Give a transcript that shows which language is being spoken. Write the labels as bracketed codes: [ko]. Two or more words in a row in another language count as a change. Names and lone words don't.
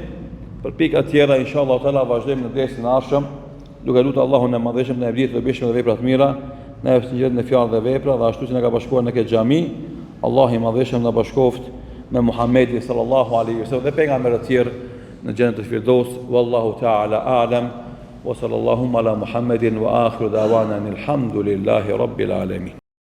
[sq] Për pika tjera [ar] إن شاء الله تعالى [sq] vazhdojmë në dersin e ardhshëm, duke lutur Allahun e Madhëshëm në vlerë të bishme dhe vepra të mira, në efsinë në fjalë dhe vepra, dhe ashtu si na ka bashkuar në këtë xhami, Allahu i Madhëshëm na bashkoft me Muhamedit [ar] صلى الله عليه وسلم [sq] dhe pejgamberët e tjerë në xhenetul Firdaus. [ar] والله تعالى أعلم، وصلى الله على محمد وآخر دعوانا الحمد لله رب العالمين.